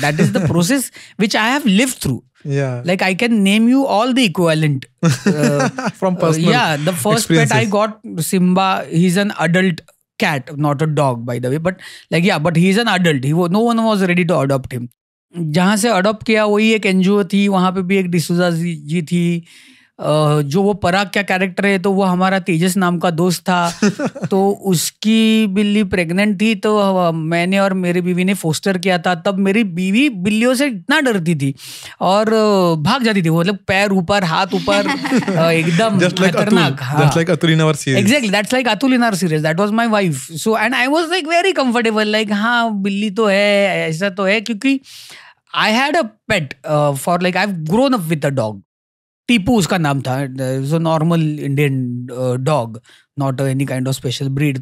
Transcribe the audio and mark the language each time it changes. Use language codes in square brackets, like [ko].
[en] That is the process which I have lived through. Yeah. Like I can name you all the equivalent. From personal the first pet I got, Simba, he's an adult cat, not a dog by the way, but but he's an adult. No one was ready to adopt him. [hi] जहाँ से adopt किया वही एक NGO थी, वहाँ पे भी एक डिसूजा जी थी, जो वो पराग क्या कैरेक्टर है, तो वो हमारा तेजस नाम का दोस्त था. तो उसकी बिल्ली प्रेग्नेंट थी, तो मैंने और मेरी बीवी ने फोस्टर किया था. तब मेरी बीवी बिल्लियों से इतना डरती थी और भाग जाती थी, मतलब पैर ऊपर हाथ ऊपर, एकदम खतरनाक. [en] Just like Atul in our series. Exactly, that's like Atul in our series. That was my wife. So and I was like very comfortable, like [hi] हाँ बिल्ली तो है, ऐसा तो है, क्योंकि [en] I had a pet for like I've grown up with a dog. [hi] Tipu उसका नाम था. [en] It's a normal Indian dog, not any kind of special breed.